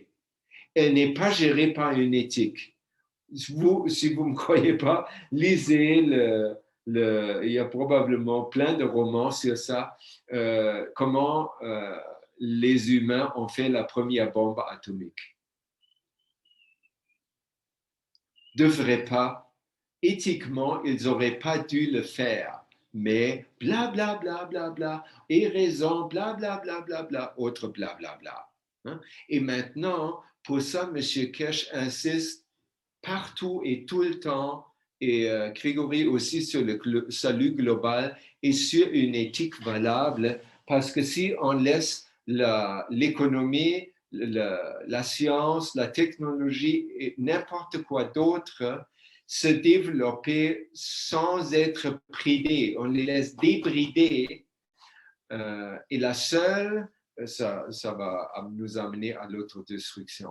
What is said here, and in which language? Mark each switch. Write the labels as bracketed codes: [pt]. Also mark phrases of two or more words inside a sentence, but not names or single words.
[fr] Elle n'est pas gérée par une éthique. Si vous ne me croyez pas, lisez il y a probablement plein de romans sur ça, comment les humains ont fait la première bombe atomique. Devraient pas, éthiquement, ils n'auraient pas dû le faire, mais bla bla bla bla bla, et raison, bla bla bla bla bla, autre bla bla bla. Hein? Et maintenant, pour ça, M. Kesh insiste partout et tout le temps, et Grigori aussi sur le salut global et sur une éthique valable, parce que si on laisse l'économie, la science, la technologie et n'importe quoi d'autre se développer sans être bridés, on les laisse débrider, et la seule, ça va nous amener à l'autodestruction.